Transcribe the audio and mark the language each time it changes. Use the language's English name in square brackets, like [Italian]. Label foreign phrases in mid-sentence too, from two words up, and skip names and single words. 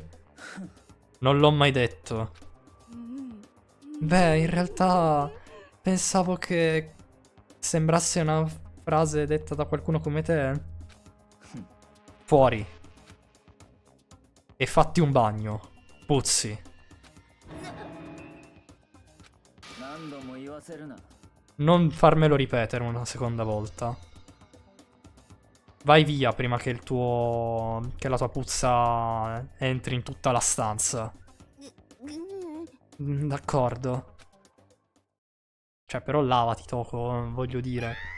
[Italian] Non l'ho mai detto. Beh, in realtà pensavo che sembrasse una frase detta da qualcuno come te. Fuori. E fatti un bagno. Puzzi. [Japanese] 何度も言わせるな [Italian] Non farmelo ripetere una seconda volta. Vai via prima che il tuo... che la tua puzza entri in tutta la stanza. D'accordo. Cioè, però lavati, Toko, voglio dire.